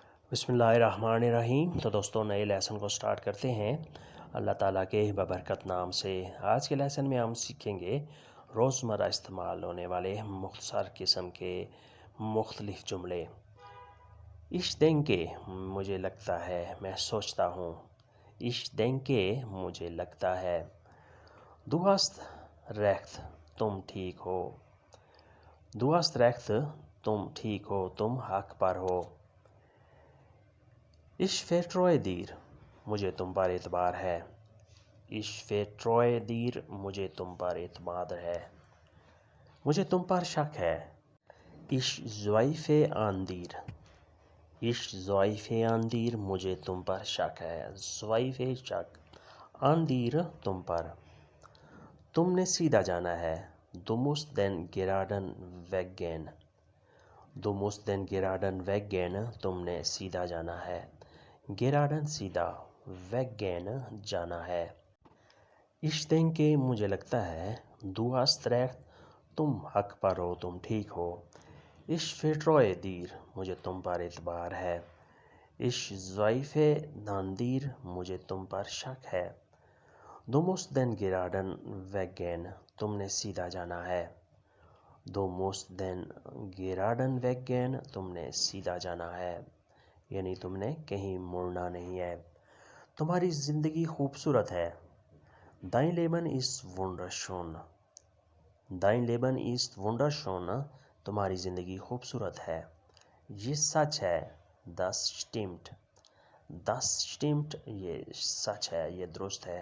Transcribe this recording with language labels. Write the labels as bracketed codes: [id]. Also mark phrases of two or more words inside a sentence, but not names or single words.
[ur] بسم اللہ الرحمن الرحیم۔ تو دوستوں نئے لیسن کو سٹارٹ کرتے ہیں اللہ تعالیٰ کے ببرکت نام سے۔ آج کے لیسن میں ہم سیکھیں گے روزمرہ استعمال ہونے والے مختصر قسم کے مختلف جملے۔ [de] Ich denke [ur] مجھے لگتا ہے، میں سوچتا ہوں۔ [de] Ich denke [ur] مجھے لگتا ہے۔ [de] Du hast recht، [ur] تم ٹھیک ہو۔ [de] Du hast recht، [ur] تم ٹھیک ہو، تم حق پر ہو۔ [de] Ich vertraue dir، [ur] مجھے تم پر اعتبار ہے۔ [de] Ich vertraue dir، [ur] مجھے تم پر اعتماد ہے، مجھے تم پر شک ہے۔ [de] Ich zweifle an dir، Ich zweifle an dir، [ur] مجھے تم پر شک ہے۔ Zweifle شک، [de] an dir [ur] تم پر۔ تم نے سیدھا جانا ہے۔ [de] Du musst den geraden Weg gehen، Du musst den geraden Weg gehen، [ur] تم نے سیدھا جانا ہے۔ گراڈن سیدھا، [de] Weg gehen [ur] جانا ہے۔ [de] Ich denke، [ur] مجھے لگتا ہے۔ [de] Du hast recht، [ur] تم حق پر ہو، تم ٹھیک ہو۔ [de] Ich vertraue dir، [ur] مجھے تم پر اعتبار ہے۔ [de] Ich zweifle an dir، [ur] مجھے تم پر شک ہے۔ [de] Du musst den geraden Weg gehen، [ur] تم نے سیدھا جانا ہے۔ [de] Du musst den geraden Weg gehen، [ur] تم نے سیدھا جانا ہے، یعنی تم نے کہیں مڑنا نہیں ہے۔ تمہاری زندگی خوبصورت ہے۔ [de] Dein Leben ist wunderschön، Dein Leben ist wunderschön، [ur] تمہاری زندگی خوبصورت ہے۔ یہ سچ ہے۔ [de] Das stimmt، Das stimmt، [ur] یہ سچ ہے، یہ درست ہے۔